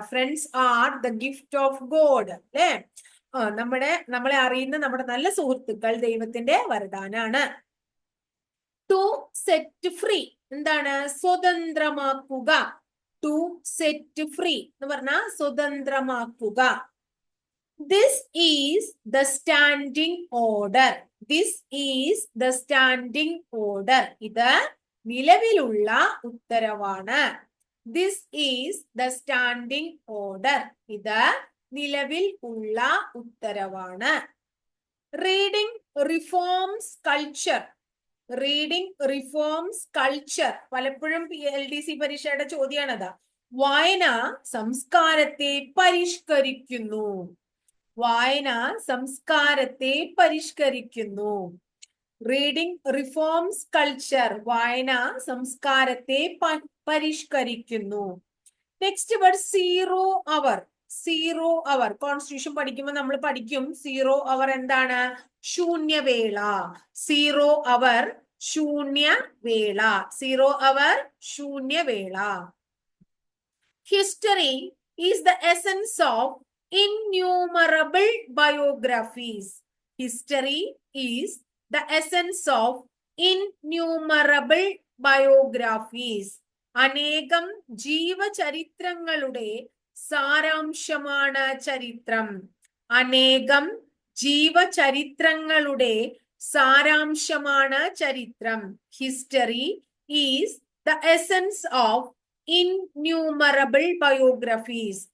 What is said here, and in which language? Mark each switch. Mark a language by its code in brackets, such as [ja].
[en] Friends are the gift of god. അല്ലെ? [ml] നമ്മളെ അറിയുന്ന നമ്മുടെ നല്ല സുഹൃത്തുക്കൾ ദൈവത്തിന്റെ വരദാനാണ്. ടു സെറ്റ് ഫ്രീ എന്താണ്? സ്വതന്ത്രമാക്കുക. ടു സെറ്റ് ഫ്രീ എന്ന് പറഞ്ഞാൽ സ്വതന്ത്രമാക്കുക. [en] This is the standing order. This is the standing order. [ml] ഇത് നിലവിലുള്ള ഉത്തരവാണ്. [en] This is the standing order. [ml] ഇത് നിലവിൽ ഉള്ള ഉത്തരവാണ്. [en] Reading reforms culture. Reading reforms culture [ml] പലപ്പോഴും LDC പരീക്ഷയുടെ ചോദ്യമാണത്. വായന സംസ്കാരത്തെ പരിഷ്കരിക്കുന്നു. വായന സംസ്കാരത്തെ പരിഷ്കരിക്കുന്നു. [en] reading reforms culture [ml] വായന സംസ്കാരത്തെ പരിഷ്കരിക്കുന്നു. നെക്സ്റ്റ് വേർഡ് സീറോ അവർ. സീറോ അവർ കോൺസ്റ്റിറ്റ്യൂഷൻ പഠിക്കുമ്പോൾ നമ്മൾ പഠിക്കും സീറോ അവർ എന്താണ്? ശൂന്യവേള. Zero our ശൂന്യവേള. Zero our ശൂന്യവേള. [en] History is the essence of innumerable biographies. History is the essence of innumerable biographies. [ml] അനേകം ജീവചരിത്രങ്ങളുടെ സാരാംശമാണ് ചരിത്രം. അനേകം ജീവചരിത്രങ്ങളുടെ സാരാംശമാണ് ചരിത്രം. [en] History is the essence of innumerable biographies.